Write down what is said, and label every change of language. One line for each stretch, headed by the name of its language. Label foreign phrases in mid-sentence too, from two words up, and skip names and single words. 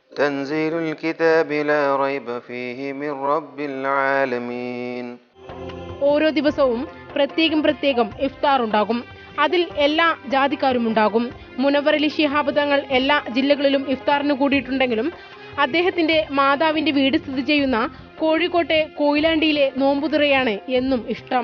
Arabic: تنزيل الكتاب لا ريب فيه من رب العالمين
Malayalam: ഓരോ ദിവസവും പ്രത്യേകം ഇഫ്താർ ഉണ്ടാകും. അതിൽ എല്ലാ ജാതിക്കാരും ഉണ്ടാകും. മുനവ്വർ അലി ശിഹാബ് തങ്ങൾ എല്ലാ ജില്ലകളിലും ഇഫ്താറിന് കൂടിയിട്ടുണ്ടെങ്കിലും അദ്ദേഹത്തിന്റെ മാതാവിന്റെ വീട് സ്ഥിതി ചെയ്യുന്ന കോഴിക്കോട്ടെ കൊയിലാണ്ടിയിലെ നോമ്പുതുറയാണ് എന്നും ഇഷ്ടം.